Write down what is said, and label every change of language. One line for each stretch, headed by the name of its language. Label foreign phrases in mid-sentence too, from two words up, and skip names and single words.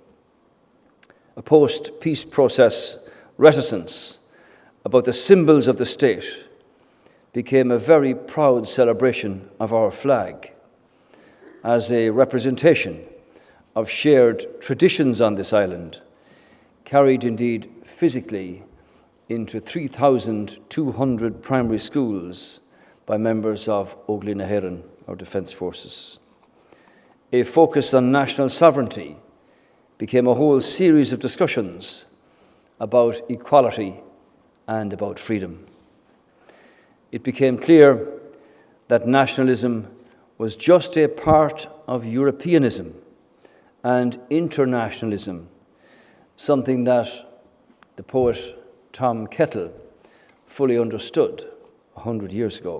English: A post-peace process reticence about the symbols of the state became a very proud celebration of our flag as a representation of shared traditions on this island, carried indeed physically into 3,200 primary schools by members of Óglaigh na hÉireann, our defence forces. A focus on national sovereignty became a whole series of discussions about equality and about freedom. It became clear that nationalism was just a part of Europeanism and internationalism, something that the poet Tom Kettle fully understood 100 years ago.